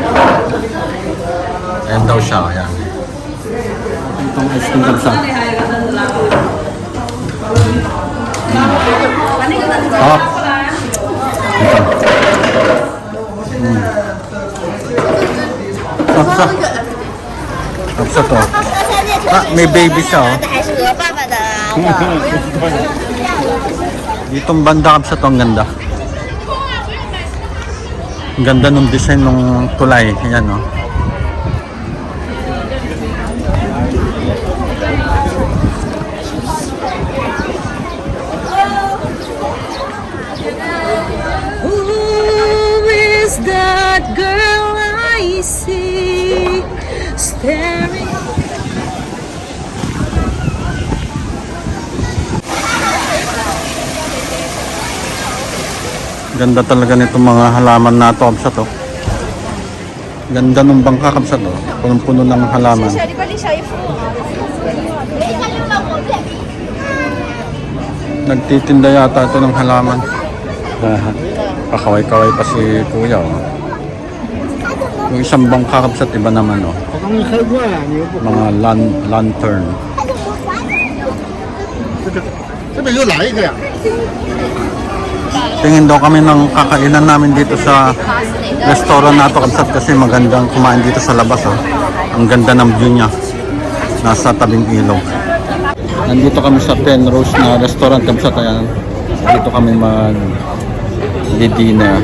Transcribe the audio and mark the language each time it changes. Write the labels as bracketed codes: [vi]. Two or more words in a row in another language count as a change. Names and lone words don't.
[tl] Ayan daw siya. Ayan. Itong ice cream Tamsat. Oh. Ito. Tamsat. Tamsat, oh. May baby siya, oh. [zh] 还是鹅爸爸的。 [tl] Ditong banda Tamsat, oh, ang ganda. Ang ganda ng design ng tulay. Ayan, oh. [en] Who is that girl I see staring? [tl] Ganda talaga nitong mga halaman na ito, Tamsat, oh. Ganda ng bangka, Tamsat, oh. Punong-puno ng halaman. Nagtitinda yata ito ng halaman. Pakaway-kaway pa si Kuya, oh. Yung isang bangka, Tamsat, iba naman, oh. Mga lantern. [zh] 这边又来一个呀！ [tl] Tingin daw kami ng kakainan namin dito sa restaurant na ito, Tamsat, kasi magandang kumain dito sa labas, oh. Ang ganda ng view niya. Nasa tabing ilog. Nandito kami sa Penrose na restaurant, Tamsat. Ayan. Dito kami mag-dinner.